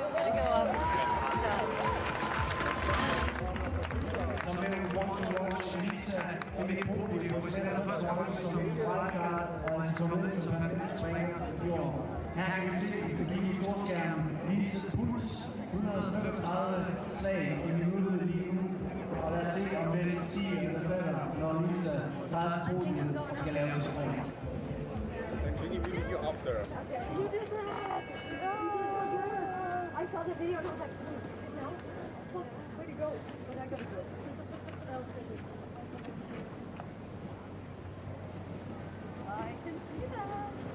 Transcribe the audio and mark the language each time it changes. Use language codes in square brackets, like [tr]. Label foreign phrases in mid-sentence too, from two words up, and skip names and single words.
[da] Vi fik et problem, for det er første gang som wildcard, og han kommer ned til permanent springer i år. Her kan vi se, at det gik i storskærm, Lises puls, 135 slag i minuttet lige nu. Og lad os se, om den stiger eller falder, når Lise træder til podiet og skal lave til spring. [en] Can you video up there? You did that! Oh, I saw the video and I was like, no, where'd you go? But I gotta go. That was so good. I can see that.